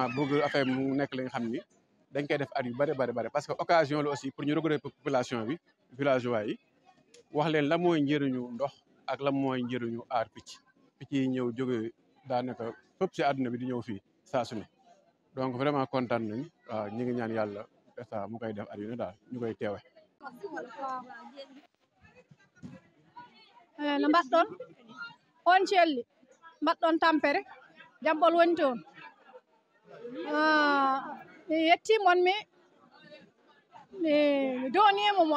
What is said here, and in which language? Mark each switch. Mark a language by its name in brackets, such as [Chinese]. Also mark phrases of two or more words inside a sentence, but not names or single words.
[Wolof] bëgg affaire mu nekk li nga xam ni dañ koy def at yu bëri [French] parce que occasion la aussi pour [Wolof] ñu regrouper population bi villageois yi wax leen la mooy njëriñu ndox ak la mooy njëriñu aar picc yi ñëw jóge daanaka fépp si àdduna bi di ñëw fii saa su ne [French] donc vraiment [Wolof] kontaan nañ waaw ñu ngi ñaan yàlla ça mu koy def at yu ne daal ñu koy teewe [Fula] no mbaɗɗon on celli mbaɗɗon tampere jaɓɓol woni toon mi yettimon mi donimo mon